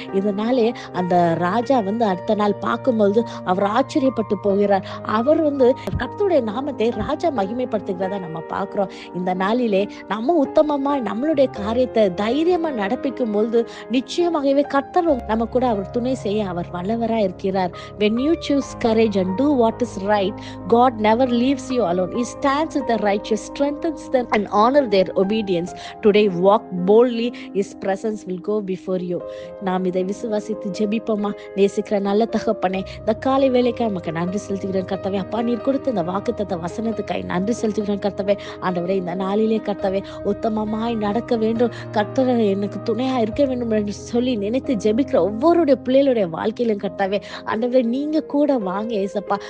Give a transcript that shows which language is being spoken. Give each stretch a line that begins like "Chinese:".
Tamil: இதனாலே அந்த ராஜா அடுத்த நாள் பார்க்கும்போது அவர் ஆச்சரியப்பட்டு போகிறார். அவர் கர்த்தருடைய நாமத்தை ராஜா மகிமைப்படுத்துகிறத நம்ம பார்க்கிறோம். இந்த நாளிலே நம்ம உத்தமமா நம்மளுடைய காரியத்தை தைரியமா நடப்பிக்கும் பொழுது நிச்சயமாகவே கர்த்தர் நம்ம கூட அவர் துணை செய்ய அவர் வல்லவரா இருக்கிறார்.
English: When you choose courage and do what is right, God never leaves you alone. He stands with the righteous, strengthens them and honor their obedience. Today walk boldly, His presence will go before you.
Tamil: நாம் இதை விசுவாசித்து ஜெபிப்போமா? நேசிக்கிற நல்ல தகப்பனே, இந்த காலை வேளைக்காக நமக்கு நன்றி செலுத்துகிறேன் கர்த்தாவே. அப்பா, நீர் கொடுத்த இந்த வாக்குத்தத்த வசனத்துக்காய் நன்றி செலுத்துகிறேன் கர்த்தாவே. ஆண்டவரே, இந்த நாளிலே கர்த்தாவே உத்தமமாய் நடக்க வேண்டும், கர்த்தர் எனக்கு துணையா இருக்க வேண்டும் என்று சொல்லி நினைத்து ஜெபிக்கிற ஒவ்வொருடைய பிள்ளைகளுடைய வாழ்க்கையிலும் கர்த்தாவே, ஆண்டவரே நீங்க கூட வாங்க ஏசப்பா.